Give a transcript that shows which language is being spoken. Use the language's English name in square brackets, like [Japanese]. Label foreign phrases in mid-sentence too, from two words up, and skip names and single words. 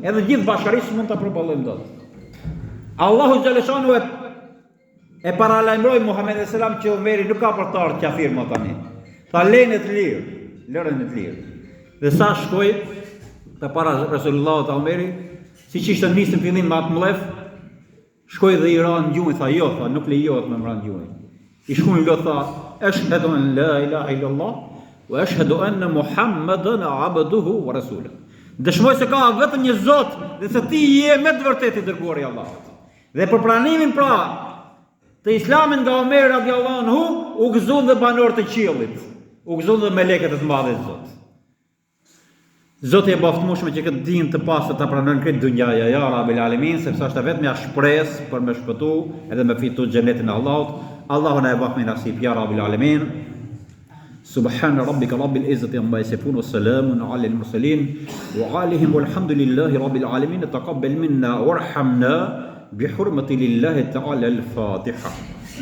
[Albanian] Edhe gjithë bashkërisht mund ta përballojmë dot. Allahu xhaleshanu e paralajmëroi Muhamedit [Arabic] عليه السلام [Albanian] që Omeri nuk ka për të ardhur kafir më tani. Tha lërën e të lirë. Dhe sa shkoi te para Resulullah të Omeri, si që ishte nisë në fillim me atë mlef, shkoi dhe i ra në gjuhë, tha jo, tha nuk lejohet me më ra në gjuhë. I shkoi lot tha, [Arabic] أشهد أن لا إله إلا الله وأشهد أن محمدا عبده ورسوله. [Albanian] Dëshmoj se ka vetëm një Zot dhe se ti je me të vërtetë i dërguari i Allahut. Dhe për pranimin pra të Islamin nga Omer [Arabic] رضي الله عنه [Albanian] u gëzuan dhe banorët e qiellit, u gëzuan dhe melekët e të madhit Zot. Zoti e baftëmueshëm që këtë dinë të pastër ta pranojnë këtë dunjaja [Arabic] يا رب العالمين, [Albanian] sepse është vetëm ja shpresë për me shpëtu edhe me fitu xhenetin e Allahut. Allahu na e bëj nasib [Arabic] يا رب العالمين. سبحان ربك رب العزة عما يصفون وسلام على المرسلين وآلهم والحمد لله رب العالمين. تقبل منا وارحمنا بحرمة لله تعالى الفاتحة.